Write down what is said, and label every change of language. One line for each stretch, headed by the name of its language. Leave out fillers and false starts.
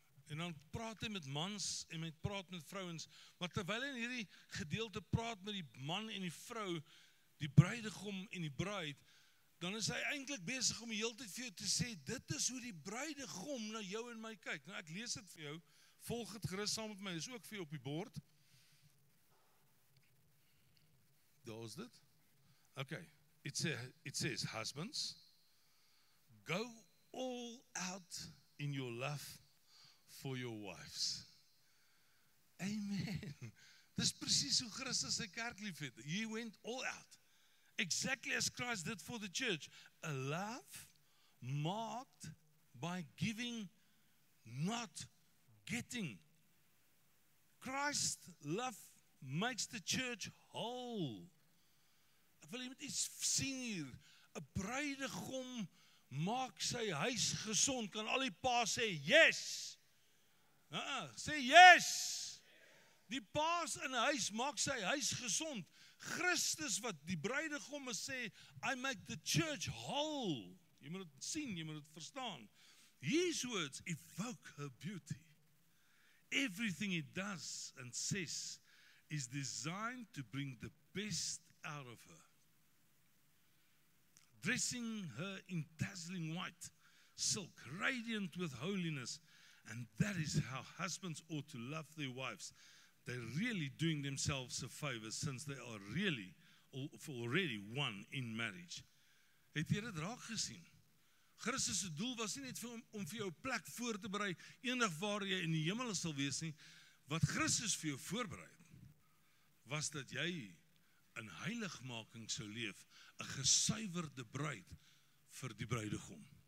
Afrikaans: En dan praat hy met mans en praat met vrouens, maar terwyl hy in hierdie gedeelte praat met die man en die vrou, die bruidegom en die bruid, dan is hy eintlik besig om die hele tyd vir jou te sê, dit is hoe die bruidegom na jou en my kyk. Nou ek lees dit vir jou, volg dit gerus saam met my, dis ook vir jou op die bord. Daar is dit.
English: Okay, it says, husbands, go all out in your love for your wives. Amen.
Afrikaans: Dis presies hoe Christus sy kerk liefhet.
English: He went all out. Exactly as Christ did for the church. A love marked by giving, not getting. Christ's love makes the church whole.
Afrikaans: Ek wil jy moet iets sien hier. 'n Bruidegom maak sy huis gesond. Kan al die pa sê, yes. Sê yes. Die paas in 'n huis maak sy huis gesond. Christus wat die bruidegom is sê,
English: I make the church whole.
Afrikaans: Jy moet dit sien, jy moet dit verstaan.
English: His words evoke her beauty. Everything he does and says is designed to bring the best out of her. Dressing her in dazzling white silk, radiant with holiness. And that is how husbands ought to love their wives. They're really doing themselves a favor since they are really already one in marriage.
Afrikaans: Het jy dit raak gesien? Christus se doel was nie net om vir jou 'n plek voor te berei eendag waar jy in die hemel sal wees nie. Wat Christus vir jou voorberei het, was dat jy in heiligmaking sou leef, 'n gesuiwerde bruid vir die bruidegom.